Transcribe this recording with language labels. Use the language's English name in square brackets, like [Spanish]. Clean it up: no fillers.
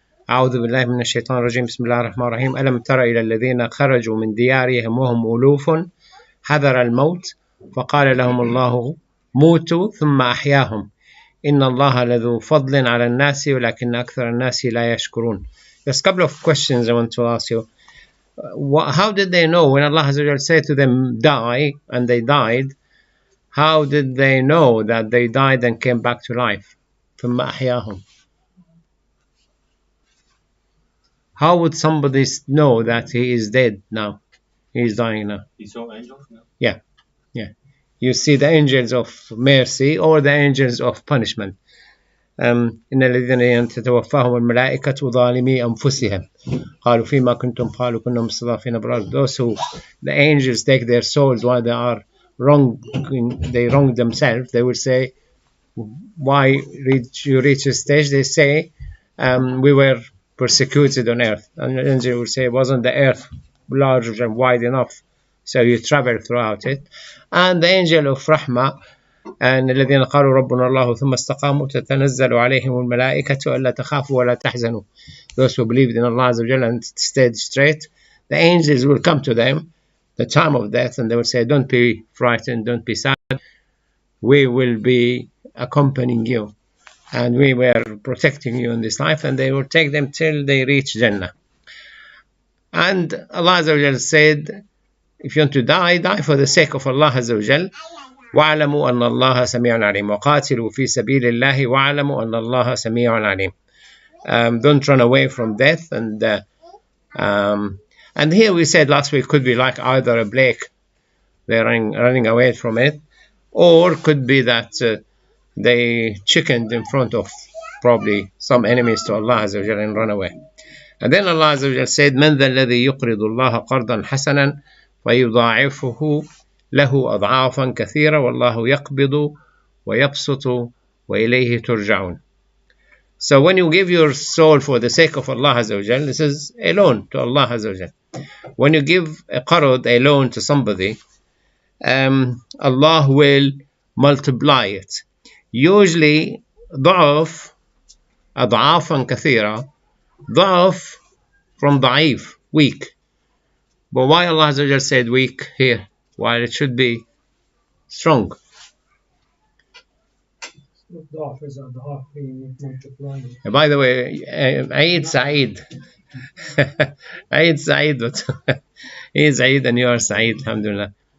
[Arabic] أعوذ بالله من الشيطان الرجيم. بسم الله الرحمن الرحيم. ألم تر إلى الذين خرجوا من ديارهم وهم ألوف حذر الموت فقال لهم الله موتوا ثم أحياهم إن الله لذو فضل على الناس ولكن أكثر الناس لا يشكرون. [English] There's a couple of questions I want to ask you. How did they know when Allah said to them die and they died? How did they know that they died and came back to life? [Arabic] ثم أحياهم. [English] How would somebody know that he is dead now? He is dying now. He saw angels now? Yeah. You see the angels of mercy or the angels of punishment. [Arabic] إن الذين تتوفاهم الملائكة ظالمي أنفسهم قالوا فيما كنتم قالوا كنا مستضعفين أبرار. [English] Those who the angels take their souls while they are wrong, they wrong themselves. They will say, why you reach a stage? They say, we were persecuted on earth. And the angel will say, wasn't the earth large and wide enough? So you travel throughout it. And the angel of Rahmah, and [Arabic] الذين قالوا ربنا الله ثم استقاموا تتنزل عليهم الملائكة ألا تخافوا ولا تحزنوا. [English] Those who believed in Allah Azza wa Jalla and stayed straight, the angels will come to them the time of death and they will say, don't be frightened, don't be sad, we will be accompanying you and we were protecting you in this life, and they will take them till they reach Jannah. And Allah Azza wa Jalla said, if you want to die, die for the sake of Allah Azza wa Jalla. [Arabic] واعلموا أن الله سميع عليم وقاتلوا في سبيل الله واعلموا أن الله سميع عليم. [English] Don't run away from death. And here we said last week could be like either a plague, they're running away from it, or could be that they chickened in front of probably some enemies to Allah Azza wa Jalla and run away. And then Allah Azza wa Jalla said, [Arabic] من ذا الذي يقرض الله قرضا حسنا فيضاعفه له أضعافا كثيرة والله يقبض ويبسط وإليه ترجعون. [English] So when you give your soul for the sake of Allah Azza wa Jal, this is a loan to Allah Azza wa Jal. When you give a qarad, a loan to somebody, Allah will multiply it. Usually [Arabic] ضعف أضعافا كثيرة, ضعف [English] from [Arabic] ضعيف, [English] weak. But why Allah Azza wa Jal said weak here, while it should be strong? By the way, Eid Saeed. Eid Saeed, but he is Eid and you are Saeed, alhamdulillah.